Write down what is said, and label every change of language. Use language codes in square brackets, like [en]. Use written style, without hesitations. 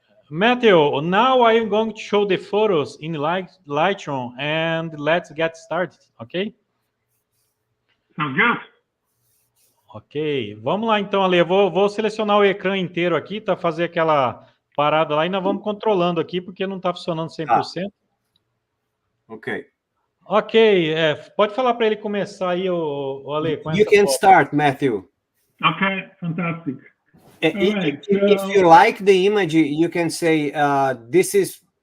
[en] Matthew, now I'm going to show the photos in Lightroom and let's get started. Ok? Sounds good. [pt] Ok, vamos lá então, Ale. Vou selecionar o ecrã inteiro aqui, tá? Fazer aquela parada lá e nós vamos controlando aqui, porque não está funcionando 100%. Ok. Ok, pode falar para ele começar aí, o Ale. Com [en] You can start, Matthew. Okay, fantastic. If you like the image, you can say, this is